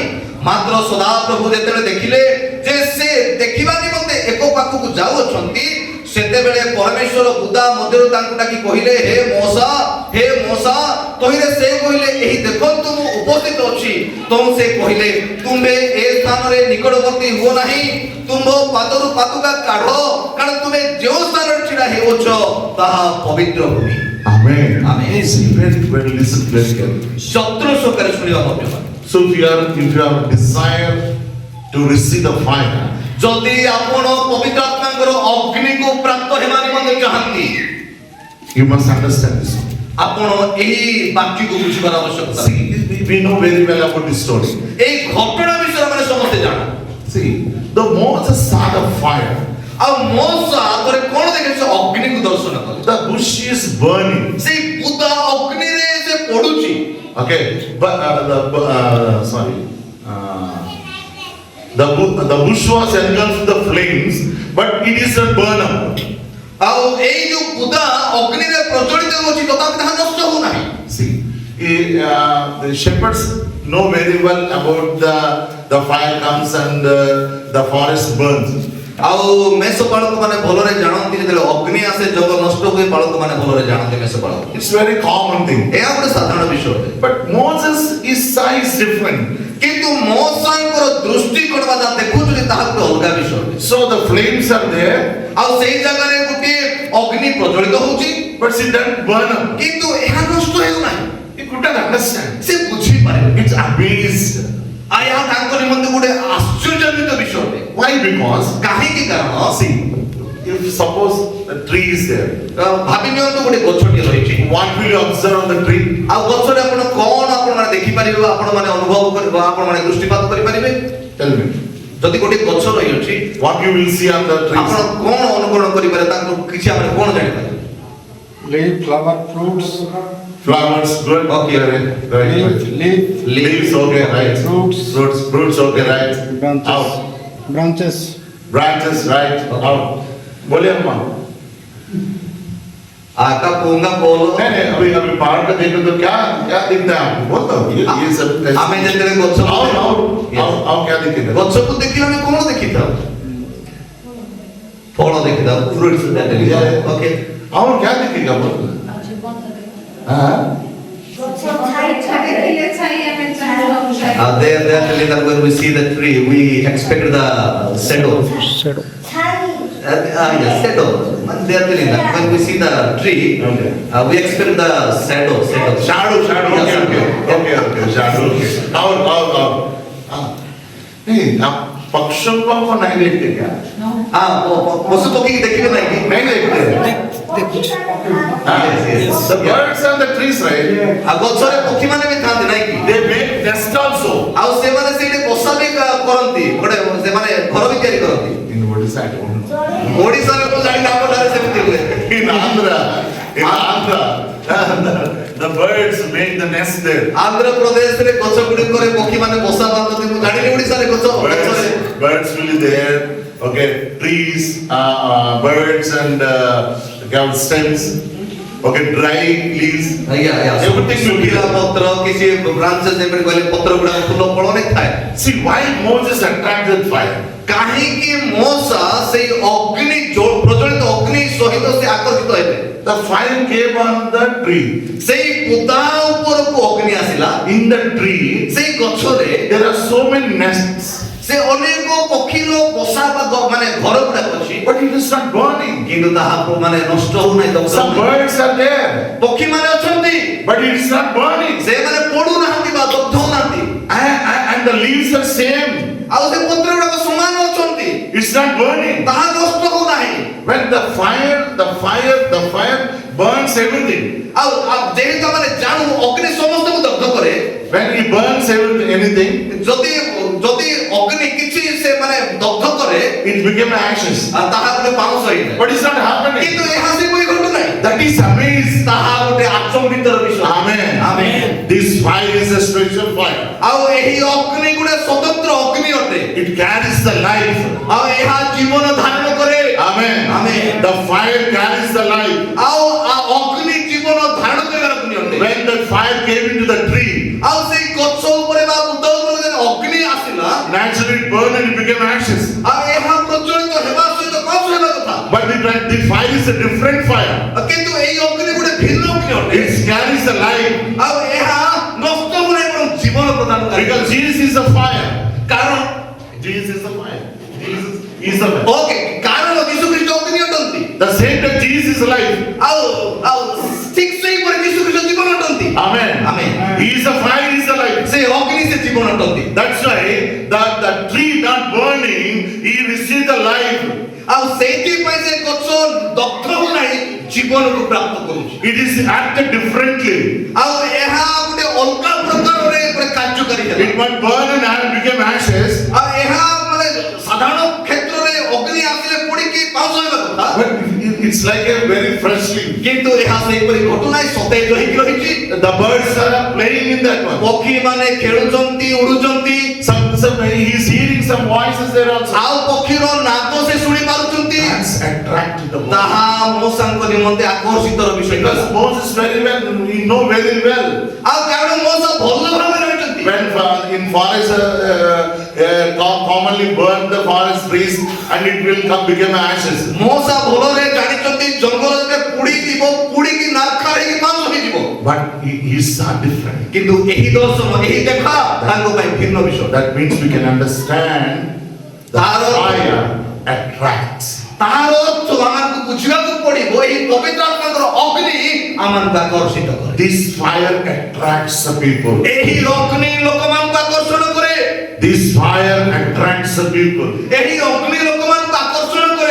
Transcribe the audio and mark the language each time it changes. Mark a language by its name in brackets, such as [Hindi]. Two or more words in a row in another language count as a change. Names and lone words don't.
[Odia] ମାତ୍ର ସଦାପ୍ରଭୁ ଯେତେବେଳେ ଦେଖିଲେ ଯେ ସେ ଦେଖିବା ନିମନ୍ତେ ଏକ ପାଖକୁ ଯାଉଅଛନ୍ତି, ସେତେବେଳେ ପରମେଶ୍ୱର ବୁଦା ମଧ୍ୟରୁ ତାଙ୍କୁ ଡାକି କହିଲେ, ହେ ମୋଶା। କହିଲେ ସେ କହିଲେ, ଏହି ଦେଖନ୍ତୁ ମୁଁ ଉପସ୍ଥିତ ଅଛି। ତେଣୁ ସେ କହିଲେ, ତୁମ୍ଭେ ଏ ସ୍ଥାନରେ ନିକଟବର୍ତ୍ତୀ ହୁଅ ନାହିଁ, ତୁମ୍ଭ ପାଦରୁ ପାଦୁକା କାଢ, କାରଣ ତୁମେ ଯେଉଁ ସ୍ଥାନରେ ଛିଡ଼ା ହେଉଛ ତାହା ପବିତ୍ର ଭୂମି। [English] Amen. Amen. Very listen very carefully. [Odia] ଯତ୍ନ ସହକାରେ ଶୁଣିବା ମଧ୍ୟ। [English] So if you have a desire to receive the fire, [Odia] ଯଦି ଆପଣ ପବିତ୍ର ଆତ୍ମାଙ୍କର ଅଗ୍ନିକୁ ପ୍ରାପ୍ତ ହେବା ନିମନ୍ତେ ଚାହାନ୍ତି, [English] you must understand this one. [Odia] ଆପଣ ଏହି ବାକ୍ୟକୁ ବୁଝିବାର ଆବଶ୍ୟକତା। [English] See, we know very well about this story. [Odia] ଏହି ଘଟଣା ବିଷୟରେ ଆମେ ସମସ୍ତେ ଜାଣୁ। [English] See, the Moses saw the fire. [Odia] ଆଉ ମୋଶା ଥରେ କଣ ଦେଖେ, ସେ ଅଗ୍ନିକୁ ଦର୍ଶନ କଲେ। [English] The bush is burning. [Odia] ସେଇ ବୁଦା ଅଗ୍ନିରେ ସେ ପଡୁଛି। [English] Okay, but the bush was engulfed in the flames, but it is a burn up. [Odia] ଆଉ ଏଇ ଯୋଉ ବୁଦା ଅଗ୍ନିରେ ପ୍ରଜ୍ୱଳିତ ହେଉଛି, ତଥାପି ତାହା ନଷ୍ଟ ହେଉନାହିଁ। [English] See, the shepherds know very well about the fire comes and the forest burns. [Odia] ଆଉ ମେଷ ପାଳକ ମାନେ ଭଲରେ ଜାଣନ୍ତି, ଯେତେବେଳେ ଅଗ୍ନି ଆସେ ଜଙ୍ଗ ନଷ୍ଟ ହୁଏ, ପାଳକ ମାନେ ଭଲରେ ଜାଣନ୍ତି ମେଷ ପାଳକ। [English] It's very common thing. [Odia] ଏହା ଗୋଟେ ସାଧାରଣ ବିଷୟ ଅଟେ। [English] But Moses, his size different. [Odia] କିନ୍ତୁ ମୋଶାଙ୍କର ଦୃଷ୍ଟିକୋଣ ବା ଯାହା ଦେଖୁଛନ୍ତି ତାହା ଗୋଟେ ଅଲଗା ବିଷୟ ଅଟେ। [English] So the flames are there, [Odia] ଆଉ ସେଇ ଜାଗାରେ ଗୋଟିଏ ଅଗ୍ନି ପ୍ରଜ୍ୱଳିତ ହେଉଛି, [English] but it doesn't burn up. [Odia] କିନ୍ତୁ ଏହା ନଷ୍ଟ ହେଉନାହିଁ। [English] He couldn't understand. [Odia] ସେ ବୁଝିପାରିଲେ। [English] It's amazed. [Odia] ଆଉ ଏହା ତାଙ୍କ ନିମନ୍ତେ ଗୋଟେ ଆଶ୍ଚର୍ଯ୍ୟଜନିତ ବିଷୟ ଅଟେ। [English] Why? Because, [Odia] କାହିଁକି? କାରଣ [English] see, if suppose a tree is there, [Odia] ଭାବି ନିଅନ୍ତୁ ଗୋଟେ ଗଛଟିଏ ରହିଛି। [English] what will you observe on the tree? [Odia] ଆଉ ଗଛରେ ଆପଣ କଣ ଆପଣମାନେ ଦେଖିପାରିବେ, ଆପଣମାନେ ଅନୁଭବ କରିବେ, ଆପଣମାନେ ଦୃଷ୍ଟିପାତ କରିପାରିବେ? [English] Tell me. [Odia] ଯଦି ଗୋଟେ ଗଛ ରହିଅଛି, [English] What you will see on the [Odia] ଆପଣ [English] trees? [Odia] କଣ ଅନୁକରଣ କରିପାରିବେ, ତାକୁ କିଛି ଆମେ କଣ ଜାଣିପାରିବେ? [English] leaf, flower, fruits, Flowers, good. Okay. Right. leaf, Leaves, okay, right. Fruits. Fruits, okay, right. Out. branches. Branches, right. Out. [Hindi] बोलिए अम्मा। आका पोंगा बोलो। नहीं, अभी पहाड़ पे देखो तो क्या दिखता है आपको? बोल दो, ये सब कैसे? हमें जैसे गच्छ आओ क्या दिखेगा? गच्छ को देखिला में कौन देखिता? फल देखिता, फ्रूट्स देखिता। ओके। और क्या दिखेगा बोल? हाँ? [English] There telling that when we see the tree, we expect the shadow. Yes, shadow. They are telling that when we see the tree, Okay. we expect the shadow. Shadow. Yes, Okay. Shadow. Out. [Hindi] नहीं, आप पक्षियों को नहीं देखते क्या? पशु पक्षी की देखिए नहीं कि नहीं देखते। [English] Yes. The birds and the trees, right? [Odia] ଗଛରେ ପକ୍ଷୀ ମାନେ ବି ଥାନ୍ତି ନାଇଁ କି? [English] They make nest also. [Odia] ଆଉ ସେମାନେ ସେଇଠି ବସା ବି କରନ୍ତି, ଗୋଟେ ସେମାନେ ଘର ବି ତିଆରି କରନ୍ତି। [English] In Odisha, I don't know. [Odia] ଓଡ଼ିଶାରେ ମୁଁ ଜାଣିନି, ଆମ ଠାରେ ସେମିତି ହୁଏ। [English] In Andhra, the birds make the nest there. [Odia] ଆନ୍ଧ୍ରପ୍ରଦେଶରେ ଗଛ ଗୁଡ଼ିକରେ ପକ୍ଷୀ ମାନେ ବସା ବାନ୍ଧନ୍ତି, ମୁଁ ଜାଣିନି ଓଡ଼ିଶାରେ ଗଛରେ। [English] Birds will be there. Okay, trees, birds and stems. Okay, dry leaves. Everything will be [Odia] ଶୁଖିଲା [English] there. [Odia] ପତ୍ର କିଛି ବ୍ରାଞ୍ଚେସ୍ ଯେମିତି କହିଲେ ପତ୍ର ଗୁଡ଼ାକ ଫୁଲ ଫଳ ଅନେକ ଥାଏ। [English] See why Moses attracted fire? [Odia] କାହିଁକି ମୋଶା ସେଇ ଅଗ୍ନି ପ୍ରଜ୍ୱଳିତ ଅଗ୍ନି ସହିତ ସେ ଆକର୍ଷିତ ହେଲେ? [English] The fire came on the tree. [Odia] ସେଇ ବୁଦା ଉପରକୁ ଅଗ୍ନି ଆସିଲା। [English] In the tree, [Odia] ସେଇ ଗଛରେ [English] there are so many nests, [Odia] ସେ ଅନେକ ପକ୍ଷୀର ବସା ବା ମାନେ ଘର ଗୁଡ଼ାକ ଅଛି, [English] but it is not burning. [Odia] କିନ୍ତୁ ତାହା ମାନେ ନଷ୍ଟ ହଉନାହିଁ। [English] Some birds are there, [Odia] ପକ୍ଷୀ ମାନେ ଅଛନ୍ତି, [English] but it is not burning. [Odia] ସେମାନେ ପଡୁନାହାନ୍ତି ବା ଦଗ୍ଧ ହଉନାହାନ୍ତି। [English] And the leaves are same. [Odia] ଆଉ ସେ ପତ୍ର ଗୁଡ଼ାକ ସମାନ ଅଛନ୍ତି, [English] It's not burning. [Odia] ତାହା ନଷ୍ଟ ହଉନାହିଁ। [English] When the fire burns everything. [Odia] ଆଉ ଯେହେତୁ ଆମେ ଜାଣୁ ଅଗ୍ନି ସମସ୍ତଙ୍କୁ ଦଗ୍ଧ କରେ, [English] When he burns everything, anything, [Odia] ଯଦି ଯଦି ଅଗ୍ନି କିଛି ସେ ମାନେ ଦଗ୍ଧ କରେ [English] it became ashes. [Odia] ତାହା ଗୋଟେ ପାଉଁଶ ହେଇଯାଏ, [English] But it's not happening. [Odia] କିନ୍ତୁ ଏହା ସେପରି ଘଟୁନାହିଁ। [English] That is amazing. [Odia] ତାହା ଗୋଟେ ଆଚମ୍ବିତର ବିଷୟ। [English] Amen. Amen. This fire is a spiritual fire. [Odia] ଆଉ ଏହି ଅଗ୍ନି ଗୋଟେ ସ୍ୱତନ୍ତ୍ର ଅଗ୍ନି ଅଟେ, [English] It carries the life. [Odia] ଆଉ ଏହା ଜୀବନ ଧାରଣ କରେ। [English] Amen. Amen. The fire carries the life. [Odia] ଆଉ ଅଗ୍ନି ଜୀବନ ଧାରଣ କରିବାର ଅଗ୍ନି ଅଟେ। [English] When the fire came into the tree, [Odia] ଆଉ ସେଇ ଗଛ ଉପରେ ବା ବୃକ୍ଷ ଉପରେ ଯେତେବେଳେ ଅଗ୍ନି ଆସିଲା, [English] naturally it burned and it became ashes. [Odia] ଆଉ ଏହା ପ୍ରଜ୍ୱଳିତ ହେବା ସହିତ କଣ ହେବା କଥା, [English] But the fire is a different fire. [Odia] କିନ୍ତୁ ଏହି ଅଗ୍ନି ଗୋଟେ ଭିନ୍ନ ଅଗ୍ନି ଅଟେ। [English] It carries the life. [Odia] ଆଉ ଏହା ନଷ୍ଟ ହୁଏ ଏବଂ ଜୀବନ ପ୍ରଦାନ କରେ। [English] Because Jesus is the fire. [Odia] କାରଣ [English] Jesus is the fire. Jesus is the fire. [Odia] ଓକେ, କାରଣ ଯୀଶୁ ଖ୍ରୀଷ୍ଟ ଅଗ୍ନି ଅଟନ୍ତି। [English] The same that Jesus is life. [Odia] ଆଉ ଆଉ ଠିକ ସେହିପରି ଯୀଶୁ ଖ୍ରୀଷ୍ଟ ଜୀବନ ଅଟନ୍ତି। [English] Amen. Amen. He is the fire, he is the life. [Odia] ସେ ଅଗ୍ନି ସେ ଜୀବନ ଅଟନ୍ତି। [English] That's why the tree not burning, he received the life. [Odia] ଆଉ ସେଇଥିପାଇଁ ସେ ଗଛ ଦଗ୍ଧ ହଉନାହିଁ, ଜୀବନକୁ ପ୍ରାପ୍ତ କରୁଛି। [English] It is acted differently. [Odia] ଆଉ ଏହା ଗୋଟେ ଅଲଗା ପ୍ରକାରରେ ଗୋଟେ କାର୍ଯ୍ୟକାରୀ ହେଲା। [English] It might burn and became ashes, [Odia] ଆଉ ଏହା ମାନେ ସାଧାରଣ କ୍ଷେତ୍ରରେ ଅଗ୍ନି ଆସିଲେ ପୋଡ଼ିକି ପାଉଁଶ ହେବା କଥା, [English] but it's like a very freshly. [Odia] କିନ୍ତୁ ଏହା ସେହିପରି ଘଟୁନାହିଁ, ସତେଜ ହେଇକି ରହିଛି। [English] The birds are playing in that one. [Odia] ପକ୍ଷୀ ମାନେ ଖେଳୁଛନ୍ତି, ଉଡୁଛନ୍ତି, [English] He is hearing some voices there also. [Odia] ଆଉ ପକ୍ଷୀର ନାଦ ସେ ଶୁଣି ପାରୁଛନ୍ତି। [English] That's attracted the Moses. [Odia] ତାହା ମୂଷାଙ୍କ ନିମନ୍ତେ ଆକର୍ଷିତର ବିଷୟ। [English] Because Moses very well, he know very well. [Odia] ଆଉ କାରଣ ମୂଷା ଭଲ ଭାବରେ ରହିଛନ୍ତି। [English] When in forest commonly burn the forest trees and it will become ashes. [Odia] ମୂଷା ଭଲରେ ଜାଣିଛନ୍ତି ଜଙ୍ଗଲରେ ପୋଡ଼ି ଯିବ, ପୋଡ଼ିକି ନାର୍ଖା ହେଇକି ପାଉଁଶ ହେଇଯିବ। [English] But he saw different. [Odia] କିନ୍ତୁ ଏହି ଦର୍ଶନ, ଏହି ଦେଖା ତାଙ୍କ ପାଇଁ ଭିନ୍ନ ବିଷୟ। [English] That means we can understand the fire attracts. [Odia] ତାହାର ଅର୍ଥ ଆମକୁ ବୁଝିବାକୁ ପଡ଼ିବ, ଏହି ପବିତ୍ର ଆତ୍ମାଙ୍କର ଅଗ୍ନି ଆମକୁ ଆକର୍ଷିତ କରେ। [English] This fire attracts the people. [Odia] ଏହି ଅଗ୍ନି ଲୋକମାନଙ୍କୁ ଆକର୍ଷଣ କରେ। [English] This fire attracts the people. [Odia] ଏହି ଅଗ୍ନି ଲୋକମାନଙ୍କୁ ଆକର୍ଷଣ କରେ।